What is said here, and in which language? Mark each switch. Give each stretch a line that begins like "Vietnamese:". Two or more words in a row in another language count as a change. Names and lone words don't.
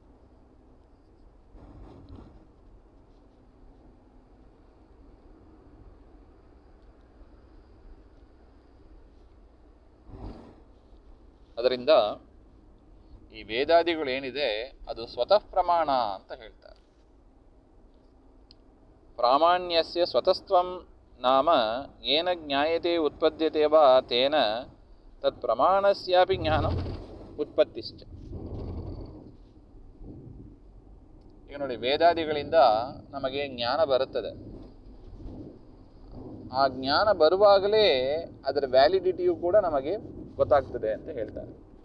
Kannada: ಅದರಿಂದ ಈ ವೇದಾದಿಗಳು ಏನಿದೆ ಅದು ಸ್ವತಃ ಪ್ರಮಾಣ ಅಂತ ಹೇಳ್ತಾರೆ.
Sanskrit: ಪ್ರಾಮಾಣ್ಯಸ್ಯ ಸ್ವತಸ್ತ್ವಂ ನಾಮ ಏನ ಜ್ಞಾಯತೆ ಉತ್ಪದ್ಯತೆ ವಾ ತೇನ ತತ್ ಪ್ರಮಾಣಸ್ಯಾಪಿ ಜ್ಞಾನಂ ಉತ್ಪತ್ತಿಶ್ಚ.
Kannada: ಈಗ ನೋಡಿ, ವೇದಾದಿಗಳಿಂದ ನಮಗೆ ಜ್ಞಾನ ಬರುತ್ತದೆ. ಆ ಜ್ಞಾನ ಬರುವಾಗಲೇ ಅದರ ವ್ಯಾಲಿಡಿಟಿಯು ಕೂಡ ನಮಗೆ ಗೊತ್ತಾಗ್ತದೆ ಅಂತ ಹೇಳ್ತಾರೆ.